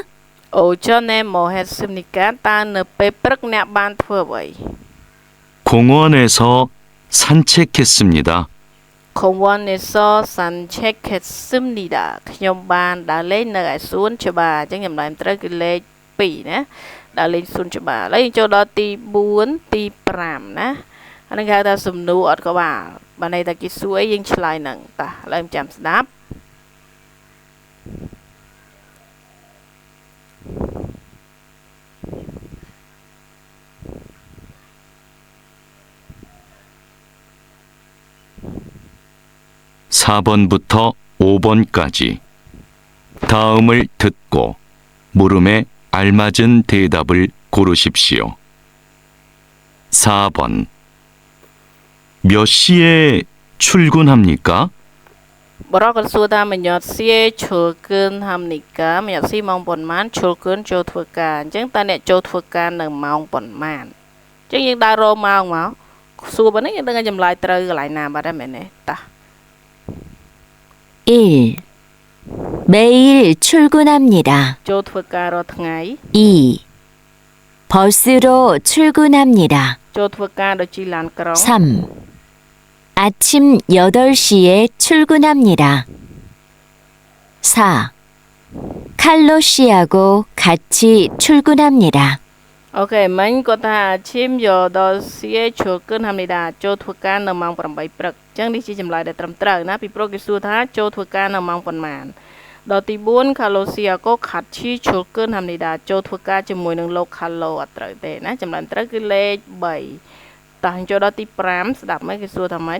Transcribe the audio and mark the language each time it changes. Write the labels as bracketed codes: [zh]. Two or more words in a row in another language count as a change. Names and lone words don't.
[ko] 오전에 뭐 했습니까? [km] តើនៅពេលព្រឹកអ្នកបានធ្វើអ្វី [ko] 공원에서 산책했습니다. 공원에서 산책했습니다 [km] ខ្ញុំបានដើរលេងនៅឯសួនច្បារអញ្ចឹងចម្លើយត្រូវគឺលេខ 2 ណាដើរលេងសួនច្បារឥឡូវយើងចូលដល់ទី 4 ទី 5 ណាអានេះគេហៅថាសំណួរអត់ក្បាលបានន័យថាគេសួរអីយើងឆ្លើយនឹងតោះឥឡូវចាំស្ដាប់ [ko] 4번부터 5번까지 다음을 듣고 물음에 알맞은 대답을 고르십시오. 4번 몇 시에 출근합니까? [km] បរោះក៏សួរថា [ko] 몇 시에 출근합니까 몇 시 [km] ម៉ោងប៉ុន្មានឈុលគឿនចូលធ្វើការអញ្ចឹងតើអ្នកចូលធ្វើការនៅម៉ោងប៉ុន្មានអញ្ចឹងយើងដើររកម៉ោងមកសួរប៉ុណ្ណេះយើងដឹងថាចម្លើយត្រូវកន្លែងណាបាត់ហើយមែនទេតោះ [ko] 1. 매일 출근합니다. [km] ចូលធ្វើការរាល់ថ្ងៃ [ko] 2. 버스로 출근합니다. [km] ចូលធ្វើការដោយជិះឡានក្រុង [ko] 3. 아침 8시에 출근합니다. 4. 칼로 씨하고 같이 출근합니다. [km] អូខេមិញគាត់ថា [ko] 아침 여덟 시에 출근합니다 [km] ចូលធ្វើការនៅម៉ោង 8 ព្រឹកអញ្ចឹងនេះជាចម្លើយដែលត្រឹមត្រូវណាពីព្រោះគេសួរថាចូលធ្វើការនៅម៉ោងប៉ុន្មានដល់ទី 4 [ko] 칼로 씨하고 같이 출근합니다 [km] ចូលធ្វើការជាមួយនឹងលោកខាឡូអត់ត្រូវទេណាចម្លើយត្រូវគឺលេខ 3 តោះចូលដល់ទី 5 ស្ដាប់មើលគេសួរថាម៉េច